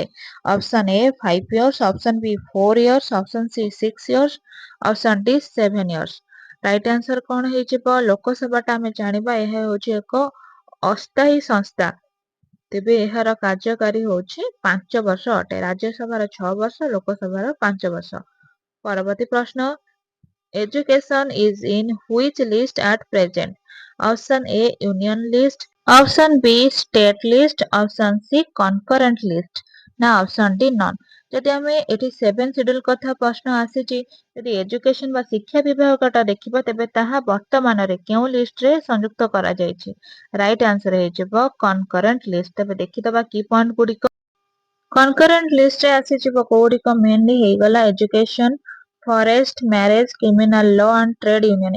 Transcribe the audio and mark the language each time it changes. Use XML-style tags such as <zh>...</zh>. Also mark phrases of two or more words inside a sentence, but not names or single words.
<en>option A 5 years, option B 4 years, option C 6 years, option D 7 years. right answer</en> <or>କଣ ହେଇଯିବ? ଲୋକସଭାଟା ଆମେ ଜାଣିବା ଏହା ହେଉଛି ଏକ ଅସ୍ଥାୟୀ ସଂସ୍ଥା। ତେବେ ଏହାର କାର୍ଯ୍ୟକାରୀ ହେଉଛି 5 ବର୍ଷ ଅଟେ। ରାଜ୍ୟସଭାର 6 ବର୍ଷ, ଲୋକସଭାର 5 ବର୍ଷ। ପରବର୍ତ୍ତୀ ପ୍ରଶ୍ନ।</or> <en>Education is in which list at present? Option A union list, option B state list, option C concurrent list ନା option D none।</en> <or>ଯଦି ଆମେ ଏଠି 7 ଶିଡ୍ୟୁଲ କଥା ପ୍ରଶ୍ନ ଆସିଛି, ଯଦି ଏଜୁକେସନ ବା ଶିକ୍ଷା ବିଭାଗଟା ଦେଖିବା ତେବେ ତାହା ବର୍ତ୍ତମାନରେ କେଉଁ ଲିଷ୍ଟରେ ସଂଯୁକ୍ତ କରାଯାଇଛି?</or> <en>right answer</en> <or>ହେଇଯିବ</or> <en>concurrent list.</en> <or>ତେବେ ଦେଖିଦବା କି ପଏଣ୍ଟ ଗୁଡ଼ିକ</or> <en>concurrent list</en> <or>ଆସିଯିବ କୋଉଗୁଡ଼ିକ ମେନଲି ହେଇଗଲା</or> <en>education, forest, marriage, criminal law and trade union.</en>